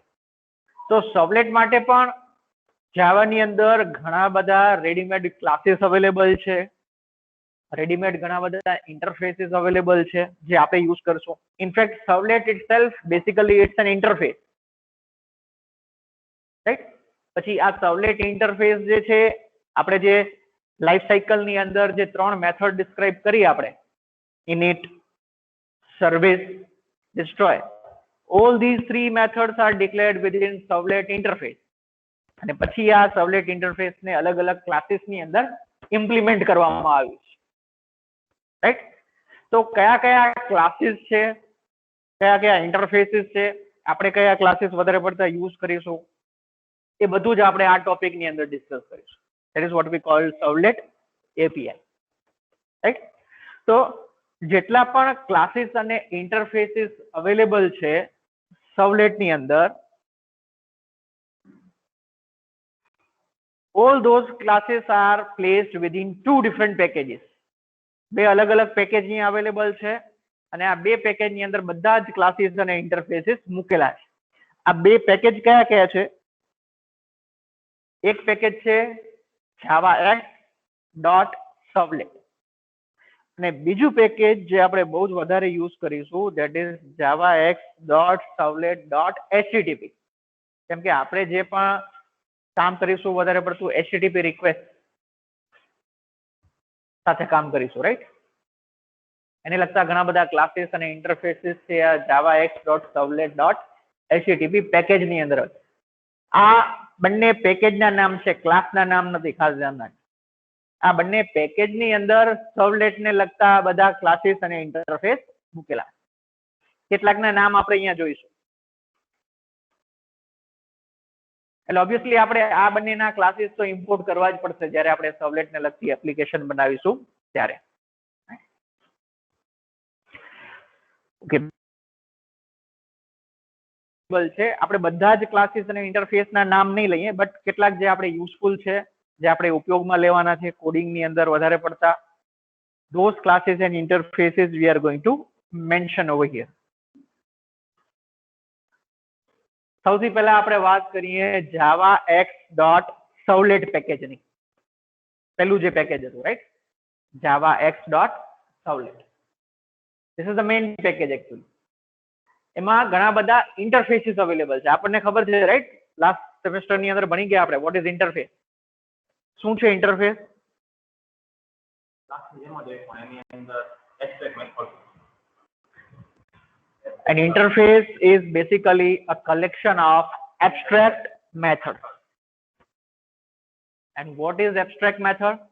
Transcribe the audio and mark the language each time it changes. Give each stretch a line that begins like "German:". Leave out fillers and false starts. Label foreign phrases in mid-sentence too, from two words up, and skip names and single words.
Gujarati: તો સર્વલેટ માટે પણ જાવાની અંદર ઘણા બધા
English: readymade classes available
Gujarati: છે, રેડીમેડ ઘણા બધા
English: interfaces available
Gujarati: છે જે આપણે યુઝ કરશું.
English: in fact servlet itself basically it's an interface, right?
Gujarati: પછી આ
English: servlet interface
Gujarati: જે છે આપણે જે
English: life cycle
Gujarati: ની અંદર જે ત્રણ
English: method describe
Gujarati: કરી આપણે,
English: init, service, destroy, all these three methods are declared within servlet interface.
Gujarati: અને પછી આ
English: servlet interface
Gujarati: ને અલગ અલગ ક્લાસીસ ની અંદર ઇમ્પ્લિમેન્ટ કરવામાં આવ્યું છે, રાઈટ? તો કયા કયા ક્લાસીસ છે, કયા કયા ઇન્ટરફેસીસ છે, આપણે કયા ક્લાસીસ વધારે પડતા યુઝ કરીશું, એ બધું જ આપણે આ ટોપિક ની અંદર ડિસ્કસ કરીશું.
English: that is what we call servlet API, right?
Gujarati: તો જેટલા પણ ક્લાસીસ અને
English: interfaces available
Gujarati: છે સર્વલેટ ની અંદર,
English: all those classes are placed within two different packages.
Gujarati: બે અલગ અલગ પેકેજ ની અવેલેબલ છે અને આ બે પેકેજ ની અંદર બધા જ ક્લાસીસ અને ઇન્ટરફેસીસ મૂકેલા છે. આ બે પેકેજ કયા કયા છે? એક પેકેજ છે javax.servlet અને બીજું પેકેજ જે આપણે બહુ જ વધારે યુઝ કરીશું
English: that is
Gujarati: javax.servlet.http. કેમ કે આપણે જે પણ કામ કરીશું વધારે પડતું
English: http request
Gujarati: સાથે કામ કરીશું, રાઈટ? એને લગતા ઘણા બધા ક્લાસીસ અને ઇન્ટરફેસીસ છે આ javax.servlet.http પેકેજ ની અંદર. આ બંને પેકેજ ના નામ છે, ક્લાસ ના નામ નથી, ખાસ ધ્યાન રાખજો. આ બંને પેકેજ ની અંદર સર્વલેટ ને લગતા બધા ક્લાસીસ અને ઇન્ટરફેસ મૂકેલા. કેટલાકના નામ આપણે અહીંયા જોઈશું. એટલે ઓબ્વિયસલી આપણે આ બંનેના ક્લાસીસ તો ઇમ્પોર્ટ કરવા જ પડશે જ્યારે આપણે સર્વલેટ ને લગતી એપ્લિકેશન બનાવીશું ત્યારે. ઓકે, છે આપણે બધા જ ક્લાસીસ અને ઇન્ટરફેસ ના નામ નહીં લઈએ, બટ કેટલાક જે આપણે યુઝફુલ છે, જે આપણે ઉપયોગમાં લેવાના છે કોડિંગ ની અંદર વધારે પડતા,
English: those classes and interfaces we are going to mention over here.
Gujarati: સૌથી પહેલા આપણે વાત કરીએ જાવા x.servlet પેકેજની. પહેલું જે પેકેજ હતું, રાઈટ, જાવા x.servlet.
English: This is the main package actually.
Gujarati: એમાં ઘણા બધા ઇન્ટરફેસીસ અવેલેબલ છે. આપણને ખબર છે, રાઈટ,
English: last semester
Gujarati: ની અંદર ભણી ગયા આપણે
English: what is interface.
Gujarati: શું છે ઇન્ટરફેસ?
English: An interface is basically a collection of abstract methods. And what is abstract method?